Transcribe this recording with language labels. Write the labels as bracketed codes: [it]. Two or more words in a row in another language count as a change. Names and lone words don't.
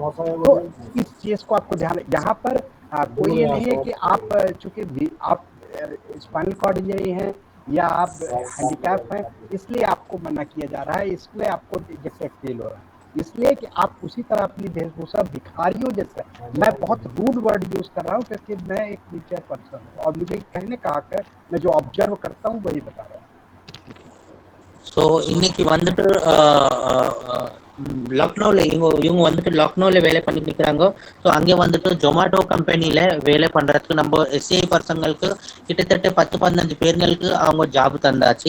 [hi] तो इस चीज़ को आपको ध्यान, यहाँ पर कोई ये नहीं है कि आप चूंकि आप [en] spinal cord injury [hi] हैं या आप हैंडीकैप हैं इसलिए आपको मना किया जा रहा है, इसलिए आपको जैसे फील हो रहा है, इसलिए कि आप उसी तरह अपनी वेशभूषा भिखारियों जैसे, मैं बहुत [en] rude word use [hi] कर रहा हूँ क्योंकि मैं एक [en] wheelchair person [hi] हूँ और मुझे कहने का हक है, मैं जो ऑब्जर्व करता हूँ वही बता रहा हूँ। [ta] ஸோ இன்னைக்கு வந்துட்டு லக்னோவில் இவங்க வந்துட்டு லக்னோவில் வேலை பண்ணிட்டு நிற்கிறாங்க. ஸோ அங்கே வந்துட்டு ஜொமேட்டோ கம்பெனியில் வேலை பண்ணுறதுக்கு நம்ம எஸ்சிஐ பர்சங்களுக்கு கிட்டத்தட்ட 10-15 பேர்களுக்கு அவங்க ஜாப் தந்தாச்சு.